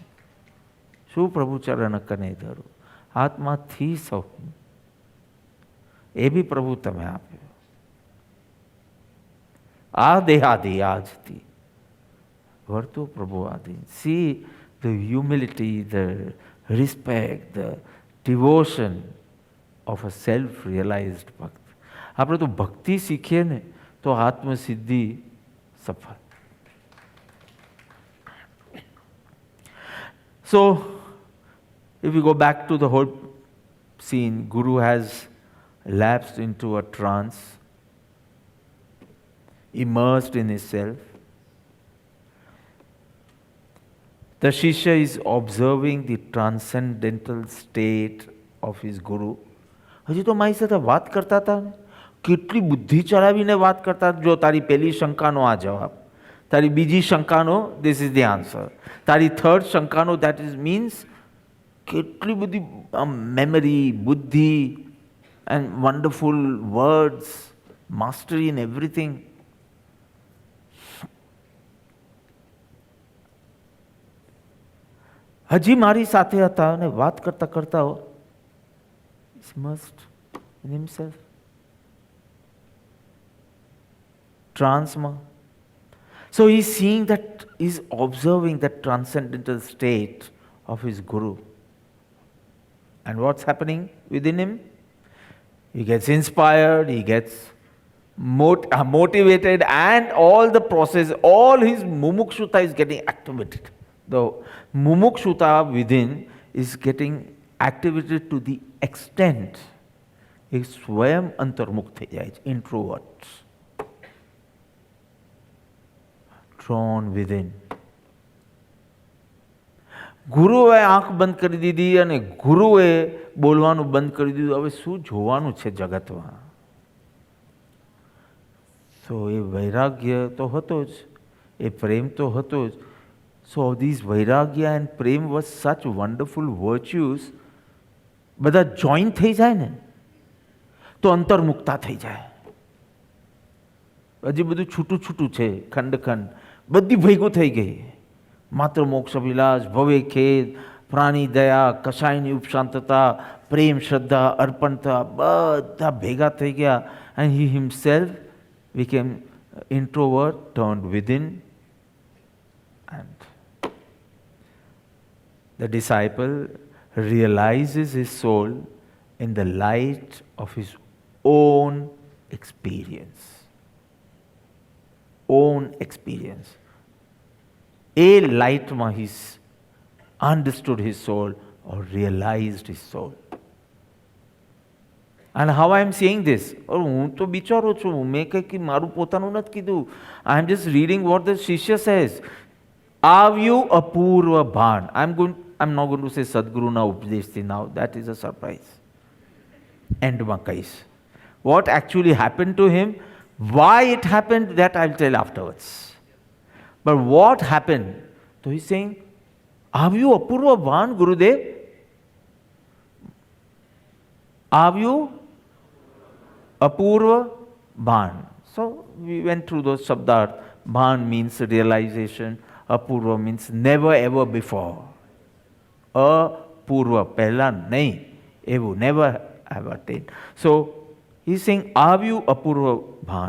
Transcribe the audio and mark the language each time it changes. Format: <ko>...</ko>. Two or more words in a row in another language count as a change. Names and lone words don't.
<gu>શું પ્રભુ ચરણ કને ધરું, આત્માથી સૌ એ બી પ્રભુ તમે આપ્યો. આ દેહાદી આજથી વર્તો પ્રભુ આદિ.</gu> <en>see the humility, the respect, the devotion of a self-realized ભક્ત.</en> <gu>આપણે તો ભક્તિ શીખીએ ને તો આત્મસિદ્ધિ સફળ.</gu> <en>So, if we go back to the whole scene, Guru has lapsed into a trance, immersed in himself. The Shishya is observing the transcendental state of his Guru.</en> <gu>હજી તો મારી સાથે વાત કરતા હતા ને, કેટલી બુદ્ધિ ચલાવીને વાત કરતા. જો તારી પહેલી શંકાનો આ જવાબ, તારી બીજી શંકાનો</gu> <en>this is the answer,</en> <gu>તારી થર્ડ શંકાનો</gu> <en>that is means</en> <gu>કેટલી બધી મેમરી, બુદ્ધિ</gu> <en>and wonderful words, mastery in everything.</en> <gu>હજી મારી સાથે હતા અને વાત કરતા કરતા</gu> <en>immersed in himself,</en> <gu>transma.</gu> <en>So he's seeing that, he's observing that transcendental state of his Guru. And what's happening within him? He gets inspired, he gets motivated, and all the process, all his mumukshuta is getting activated. The mumukshuta within is getting activated to the extent</en> <gu>એ સ્વયં અંતર્મુખ થઈ જાય છે.</gu> <en>introvert, drawn within.</en> <gu>ગુરુએ આંખ બંધ કરી દીધી અને ગુરુએ બોલવાનું બંધ કરી દીધું. હવે શું જોવાનું છે જગતમાં? તો એ વૈરાગ્ય તો હતો જ, એ પ્રેમ તો હતો જ.</gu> <en>So these vairagya and prem was such wonderful virtues.</en> <gu>બધા જોઈન થઈ જાય ને તો અંતર્મુક્તા થઈ જાય. હજી બધું છૂટું છૂટું છે, ખંડ ખંડ બધી ભેગું થઈ ગઈ. માત્ર મોક્ષ અભિલાષ, ભવે ખેદ, પ્રાણી દયા, કશાયની ઉપશાંતતા, પ્રેમ શ્રદ્ધા અર્પણ થયા બધા ભેગા થઈ ગયા</gu> <en>and he himself became introvert, turned within, and the disciple realizes his soul in the light of his own experience. Own experience. A light ma he understood his soul or realized his soul. And how I am saying this?</en> <gu>હું તો બિચારો છું, મેં કંઈ મારું પોતાનું નથી કીધું.</gu> <en>I am just reading what the Shishya says.</en> <gu>આવ્યું અપૂર્વ ભાન.</gu> <en>I'm not going to say</en> <gu>સદગુરુના ઉપદેશથી</gu> <en>now. That is a surprise.</en> <gu>એન્ડમાં કહીશ.</gu> <en>What actually happened to him, why it happened, that I'll tell afterwards. But what happened? So he's saying,</en> <gu>આવ્યું અપૂર્વ ભાન ગુરુદેવ. આવ્યું અપૂર્વ ભાન.</gu> <en>So we went through those shabdarth. Bhan means realization. Apurva means never ever before. Apurva,</en> <gu>પહેલા નહીં, એવું,</gu> <en>never have attained. So he's saying,</en> <gu>આવ્યું અપૂર્વ ભાન.</gu>